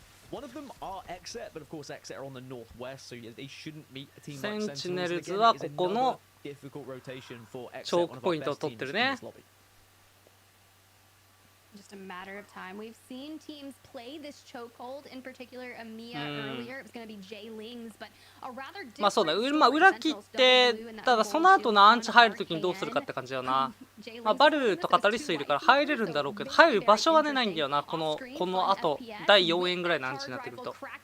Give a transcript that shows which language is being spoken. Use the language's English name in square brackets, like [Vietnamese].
[English] One of them are Exet, but of course Exet are on the northwest, so they shouldn't meet a team like Sentinels. [Japanese] センチネルズはここのチョークポイントを取ってるね。 [English] Just a matter of time. We've seen teams play this chokehold, in particular EMEA earlier. It was going to be Jay Ling's, but a rather different [Japanese] まあそうだ、裏切って、ただその後のアンチ入るときにどうするかって感じだよな。まあバルとカタリストいるから入れるんだろうけど、入る場所がねないんだよな、この後第4円ぐらいのアンチになってくると。